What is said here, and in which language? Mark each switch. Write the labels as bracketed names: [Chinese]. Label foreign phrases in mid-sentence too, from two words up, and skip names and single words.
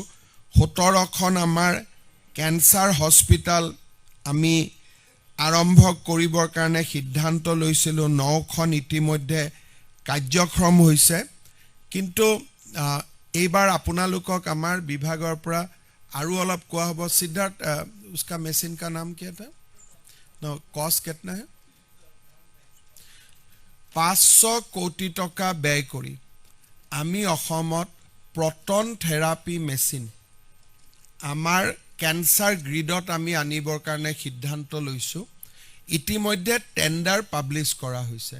[Assamese] 17খন আমাৰ [English] cancer hospital [Assamese] আমি আৰম্ভ কৰিবৰ কাৰণে সিদ্ধান্ত লৈছিলোঁ। 9খন ইতিমধ্যে কাৰ্যক্ষম হৈছে। কিন্তু এইবাৰ আপোনালোকক আমাৰ বিভাগৰ পৰা আৰু অলপ কোৱা হ'ব। সিদ্ধাৰ্থ, [Hindi] उसका मशीन का नाम क्या था? नो, कॉस्ट कितना है? [Assamese] 500 কোটি টকা ব্যয় কৰি আমি অসমত [English] proton therapy machine [Assamese] আমাৰ কেঞ্চাৰ গ্ৰিডত আমি আনিবৰ কাৰণে সিদ্ধান্ত লৈছোঁ। ইতিমধ্যে [English] tender publish [Assamese] কৰা হৈছে।